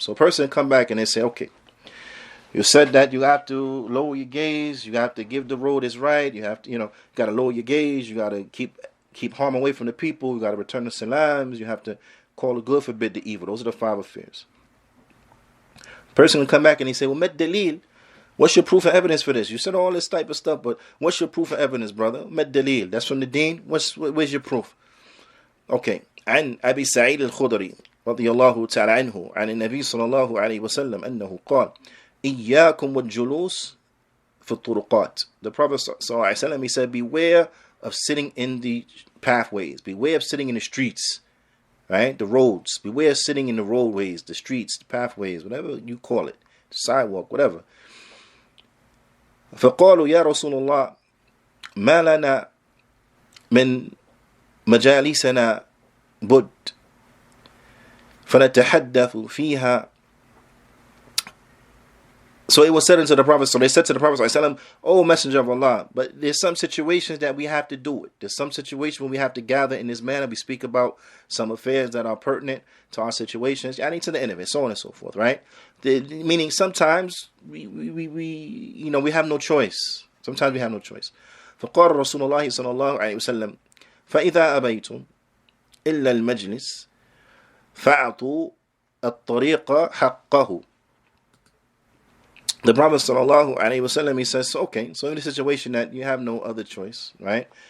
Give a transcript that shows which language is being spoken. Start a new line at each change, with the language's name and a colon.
English: So a person come back and they say, okay, you said that you have to lower your gaze, you have to give the road is right, you have to, you got to lower your gaze, you got to keep harm away from the people, you got to return the salams, you have to call the good, forbid the evil. Those are the 5 affairs. Person will come back and he say, well,
Arabic: met dalil,
English: what's your proof and evidence for this? You said all this type of stuff, but what's your proof and evidence, brother?
Arabic: Met dalil,
English: that's from the deen. Where's your proof? Okay.
Arabic: عن أبي سعيد الخدري رضي الله تعالى عنه عن النبي صلى الله عليه وسلم أنه قال إياكم والجلوس في الطرقات.
English: The Prophet ﷺ, he said, beware of sitting in the pathways, beware of sitting in the streets, right? The roads, beware of sitting in the roadways, the streets, the pathways, whatever you call it, the sidewalk, whatever.
Arabic: فقالوا يا رسول الله ما لنا من مجالسنا بد فنتحدث فيها.
English: So it was said unto the Prophet, so they said to the Prophet, oh Messenger of Allah, but there's some situations that we have to do it. There's some situation when we have to gather in this manner. We speak about some affairs that are pertinent to our situations. I need to the end of it, so on and so forth, right? Meaning sometimes we have no choice. Sometimes we have no choice.
Arabic: فقال رسول الله صلى الله عليه وسلم فإذا أبيتم إلا المجلس فأعطوا الطريق حقه.
English: The Prophet sallallahu alaihi wasallam, he says, okay, so in the situation that you have no other choice, right?